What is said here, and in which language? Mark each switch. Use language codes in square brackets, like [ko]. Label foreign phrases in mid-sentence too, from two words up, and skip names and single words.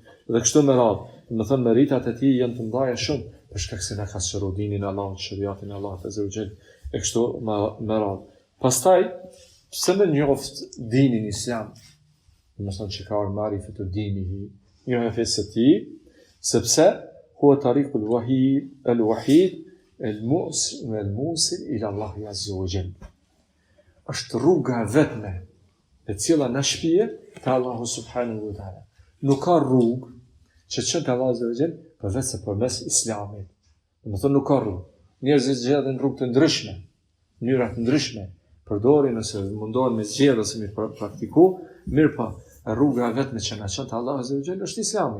[sq] Dhe kështu me radhë, do thonë meritat e tij janë të mëdha shumë, për shkak se na ka shëruar dinin e Allahut, shariatin e Allahut [ar] عز وجل. [sq] E kështu me radhë. Pastaj, pse me njoft dinin islam, do thonë që ka marifet e dinihi, njohja fesë së tij, sepse [ar] هو الطريق الواحد الموصل إلى الله عز وجل. [sq] Është rruga vetme e cila na shpije te Allahu [ar] سبحانه وتعالى. [sq] Nuk ka rrugë që çon te Allahu [ar] عز وجل [sq] përveç përmes islamit. Do të thonë nuk ka rrugë. Njerëzit zgjedhin rrugë të ndryshme, mënyra të ndryshme, përdorin ose mundohen me zgjedhë ose me praktiku, mirë pa rruga vetme që na çon te Allahu [ar] عز وجل [sq] është Islami.